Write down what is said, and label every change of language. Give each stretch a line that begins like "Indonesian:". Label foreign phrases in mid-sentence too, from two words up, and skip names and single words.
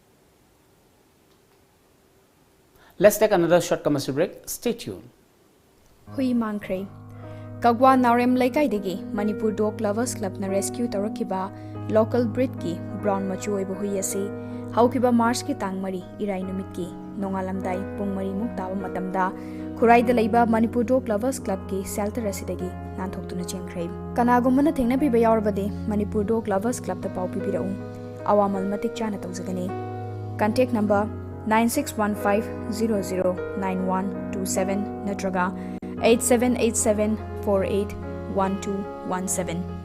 English: Let's take another short commercial break. Stay tuned.
Manipuri: Hui Mangkre Kagwa Narem Laikai Degi Manipur Dog Lovers Club na rescue Tarakiba
English: local breed
Manipuri: ki brown machu oiba hui ase haukiba March ki tangmari irai numit ki nongalamdai pungmari muktawa matamda Khurai da leiba Manipur Dog Lovers Club ki shelter asidagi nanthokuna chengkhre kanagumana thengna piba yawrbade Manipur Dog Lovers Club ta pau pibirau awamal matik chana tawjagani
English: contact number
Manipuri: 9615009127 natraga 8787481217